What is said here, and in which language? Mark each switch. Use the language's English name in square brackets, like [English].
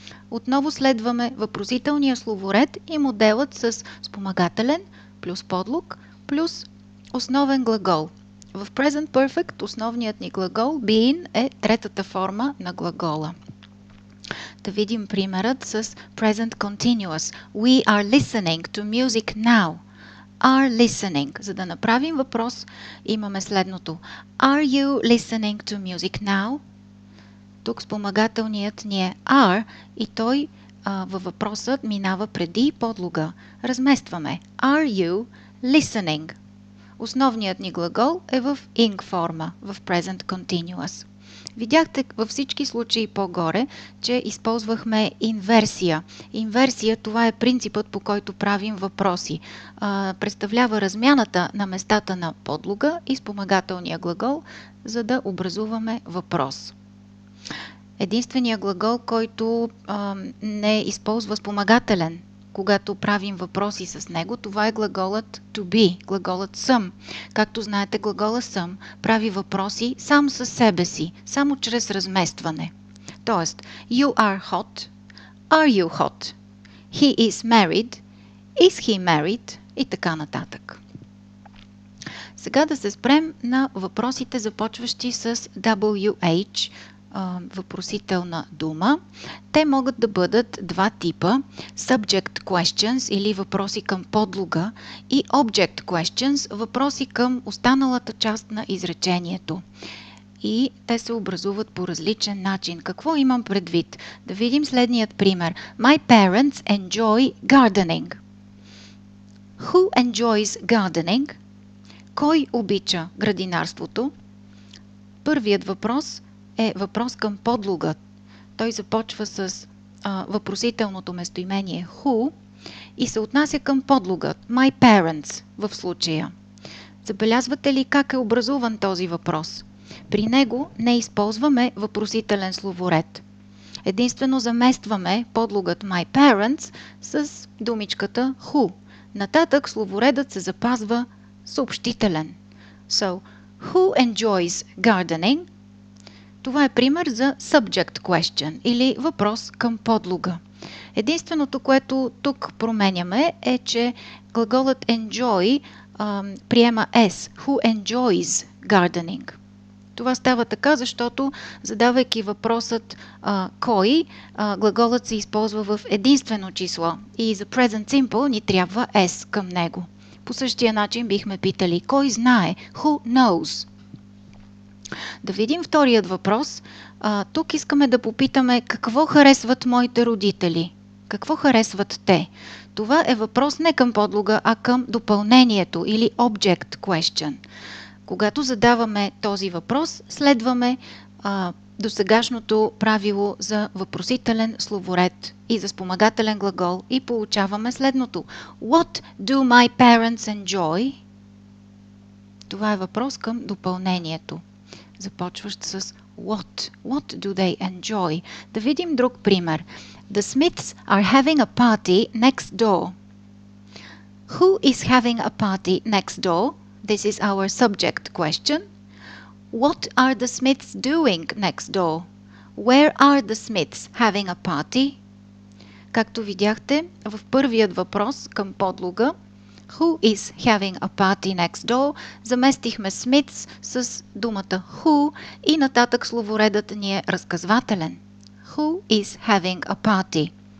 [Bulgarian] Отново следваме въпросителния словоред и моделът с спомагателен плюс подлог плюс основен глагол. В Present Perfect основният ни глагол been е третата форма на глагола. Да видим примерът с Present Continuous. [English] We are listening to music now. Are listening. [Bulgarian] За да направим въпрос, имаме следното: [English] Are you listening to music now? [Bulgarian] Тук спомагателният ни е are и той във въпросът минава преди подлога. Разместваме [English] Are you listening? [Bulgarian] Основният ни глагол е в ing форма, в Present Continuous. Видяхте във всички случаи по-горе, че използвахме инверсия. Инверсия, това е принципът, по който правим въпроси. Представлява размяната на местата на подлога и спомагателния глагол, за да образуваме въпрос. Единственият глагол, който не използва спомагателен, когато правим въпроси с него, това е глаголът to be, глаголът съм. Както знаете, глагола съм прави въпроси сам със себе си, само чрез разместване. Тоест, [English] you are hot, are you hot? He is married, is he married? [Bulgarian] И така нататък. Сега да се спрем на въпросите, започващи с WH, въпросителна дума. Те могат да бъдат два типа: subject questions или въпроси към подлога и object questions, въпроси към останалата част на изречението. И те се образуват по различен начин. Какво имам предвид? Да видим следният пример. [English] My parents enjoy gardening. Who enjoys gardening? [Bulgarian] Кой обича градинарството? Първият въпрос е въпрос към подлога. Той започва с въпросителното местоимение who и се отнася към подлога. [English] My parents [Bulgarian] в случая. Забелязвате ли как е образуван този въпрос? При него не използваме въпросителен словоред. Единствено заместваме подлогът [English] my parents [Bulgarian] с думичката who. Нататък словоредът се запазва съобщителен. [English] So, who enjoys gardening? [Bulgarian] Това е пример за subject question или въпрос към подлога. Единственото, което тук променяме е, че глаголът enjoy приема S. [English] Who enjoys gardening? [Bulgarian] Това става така, защото задавайки въпросът кой, глаголът се използва в единствено число и за present simple ни трябва S към него. По същия начин бихме питали кой знае? [English] Who knows? [Bulgarian] Да видим вторият въпрос. Тук искаме да попитаме какво харесват моите родители. Какво харесват те? Това е въпрос не към подлога, а към допълнението или object question. Когато задаваме този въпрос, следваме досегашното правило за въпросителен словоред и за спомагателен глагол и получаваме следното. [English] What do my parents enjoy? [Bulgarian] Това е въпрос към допълнението, започващ с what. [English] What do they enjoy? [Bulgarian] Да видим друг пример. [English] The Smiths are having a party next door. Who is having a party next door? This is our subject question. What are the Smiths doing next door? Where are the Smiths having a party? [Bulgarian] Както видяхте, в първият въпрос към подлога [English] Who is having a party next door? [Bulgarian] Заместихме Smiths с думата who и нататък словоредът ни е разказвателен. [English] Who is having a party?